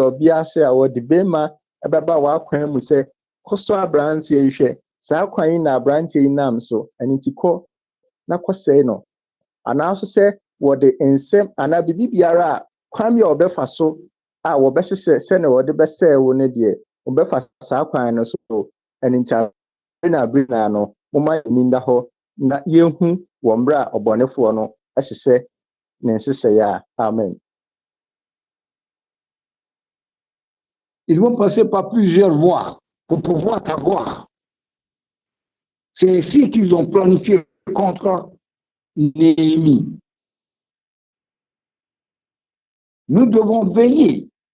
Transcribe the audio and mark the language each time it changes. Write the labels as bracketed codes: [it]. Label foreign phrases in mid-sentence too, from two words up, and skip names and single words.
[ak] ɔbea so a wɔde bɛrima bɛba w'akwan mu sɛ kɔsɔ aberanteɛ yi hwɛ saa kwan yi na aberanteɛ yi nam so ɛno nti kɔ na kɔsɛe no anaaso sɛ wɔde nsɛm anaa biribi biara a kwan bi a wɔbɛfa so a wɔbɛhyehyɛ sɛnea wɔde bɛsɛe wo no deɛ wɔbɛfa saa kwan no so ɛno nti abere na no momma yɛni nda hɔ na yɛhu wɔ mmerɛ a ɔbɔnefoɔ no hyehyɛ ne nhyehyɛeɛ a amen. [fr] Ils vont passer par plusieurs voies pour pouvoir t'avoir. C'est ainsi qu'ils ont planifié contre Néhémie. Nous devons veiller.